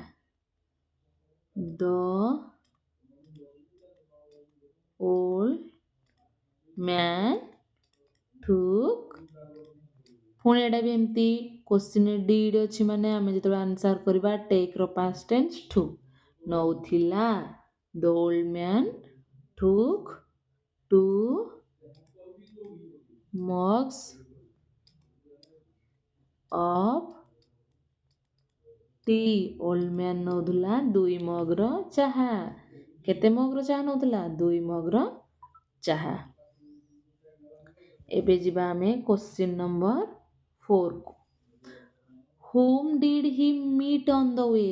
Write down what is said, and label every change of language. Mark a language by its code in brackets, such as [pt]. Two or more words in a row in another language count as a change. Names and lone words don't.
[en] the old man took, [or] ପୁଣି ଏଇଟା ବି ଏମିତି କ୍ୱେଶ୍ଚିନ୍ରେ ଡିଡ୍ ଅଛି ମାନେ ଆମେ ଯେତେବେଳେ ଆନ୍ସର୍ କରିବା ଟେକ୍ର [en] past tense [or] ଟୁ ନେଉଥିଲା। [en] the old man took 2 mugs of tea. old man [or] ନେଉଥିଲା 2 ମଗ୍ର ଚାହା। କେତେ ମଗ୍ର ଚାହା ନେଉଥିଲା? 2 ମଗ୍ର ଚାହା। ଏବେ ଯିବା ଆମେ [en] question number [or] 4କୁ। [en] whom did he meet on the way?